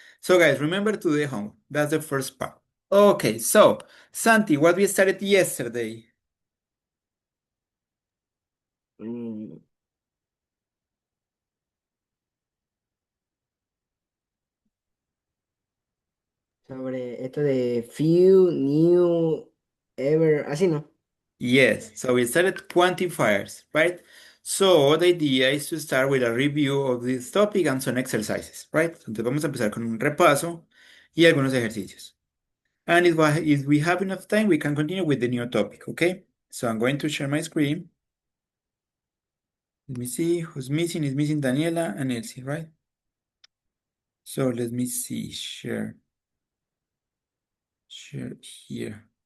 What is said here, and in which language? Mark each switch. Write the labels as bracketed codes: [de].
[en] So, guys, remember to do the homework. That's the first part. Okay, so, Santi, what we started yesterday? [es] Mm, sobre esto de few, new, ever, así no. [en] Yes, so we started quantifiers, right? So, the idea is to start with a review of this topic and some exercises, right? [es] Entonces, vamos a empezar con un repaso y algunos ejercicios. [en] And if we have enough time, we can continue with the new topic, okay? So, I'm going to share my screen. Let me see who's missing. Is missing Daniela and Elsie, right? So, let me see. Share here.